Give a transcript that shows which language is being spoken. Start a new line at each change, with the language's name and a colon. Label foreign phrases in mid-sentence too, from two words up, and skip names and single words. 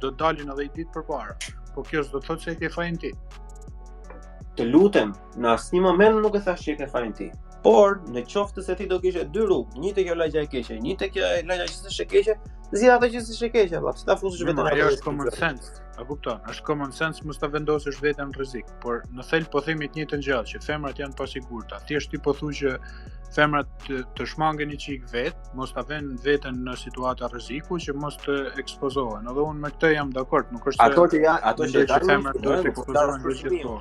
Albanian: Do dalin edhe i ditë përpara. Po kjo s'do të thotë se e ke fajin ti. Të lutem, në asnjë moment nuk e thash që e ke fajin ti. Por në qoftë se ti do kishe dy rrugë, një te kjo lagja e keqe, një te kjo lagja që s'është e keqe, Zgjidh ato që s'është e keqe, valla. Ç'ta fusësh vetëm Ajo është
English: common sense.
Albanian: A kupton? Është
English: common sense
Albanian: mos ta vendosësh veten në rrezik, por në thelb po themi të njëjtën gjë, që femrat janë pasigurta. Thjesht ti po thuaj që femrat të shmangen një çik vet, mos ta vënë veten në situata rreziku që mos të ekspozohen. Edhe unë me këtë jam dakord, nuk është ato që femrat do të ekspozohen gjithmonë.